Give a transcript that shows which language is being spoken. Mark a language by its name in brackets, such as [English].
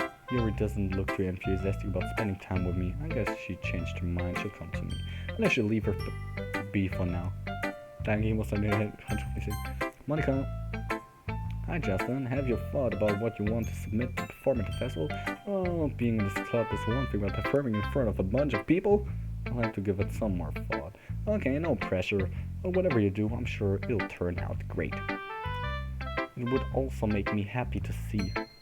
[English] Yuri doesn't look too enthusiastic about spending time with me. I guess she changed her mind. She'll come to me. And I should leave her be for now. [German] Danke, ich muss deine Handschrift nicht sehen. [English] Monika. Hi Justin, have you thought about what you want to submit to perform at the festival? Oh, being in this club is one thing, but performing in front of a bunch of people? I'll have to give it some more thought. Okay, no pressure, but whatever you do, I'm sure it'll turn out great. It would also make me happy to see.